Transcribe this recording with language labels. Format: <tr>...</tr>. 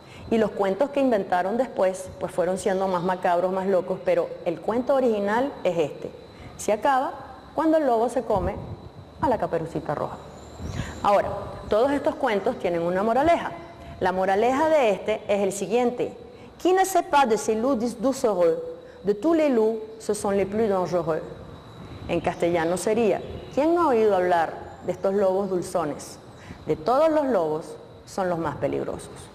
<es>Y los cuentos que inventaron después pues fueron siendo más macabros, más locos, pero el cuento original es este. Se acaba cuando el lobo se come a la Caperucita Roja. Ahora, todos estos cuentos tienen una moraleja. La moraleja de este es el siguiente.</es> <fr>Qui ne sait pas de ces loups doucereux? De tous les loups, ce sont les plus dangereux.</fr> <es>En castellano sería, ¿quién no ha oído hablar de estos lobos dulzones? De todos los lobos, son los más peligrosos.</es>